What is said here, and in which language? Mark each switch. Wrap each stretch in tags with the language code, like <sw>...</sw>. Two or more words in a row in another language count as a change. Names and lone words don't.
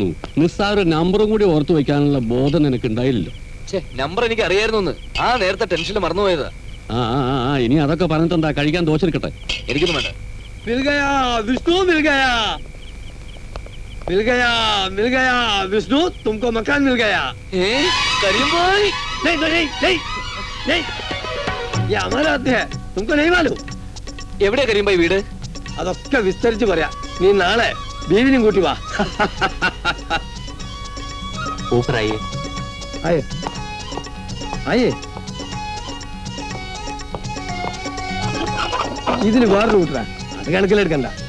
<ml>നിസ്സാര നമ്പറും കൂടി ഓർത്തു വെക്കാനുള്ള ബോധം നിനക്ക് ഉണ്ടായില്ലല്ലോ. നമ്പർ എനിക്ക് അറിയായിരുന്നു. ആ നേരത്തെ ടെൻഷനിൽ മറന്നുപോയതാ. ഇനി അതൊക്കെ പറഞ്ഞിട്ടെന്താ, കഴിക്കാൻ ദോശ എടുക്കട്ടെ. എനിക്കൊന്നും വേണ്ട.</ml> <hi>मिल गया विष्णु, मिल गया, मिल गया, मिल गया विष्णु, तुमको मकान मिल गया।</hi> <ml>കരിയുമ്പോയി.</ml> <hi>नहीं नहीं नहीं नहीं, ये हमारा आते है, तुमको नहीं मालूम?</hi> <ml>എവിടെയാ കരിയുമ്പോയി വീട്? അതൊക്കെ വിസ്തരിച്ച് പറയാം. നീ നാളെ ബീവിനും കൂട്ടി വാ. ഊപ്പറായി. ആയേ ആയേ, ഇതിന് വേറൊരു കൂട്ടരാ, അത് കണക്കിലെടുക്കണ്ട.</ml>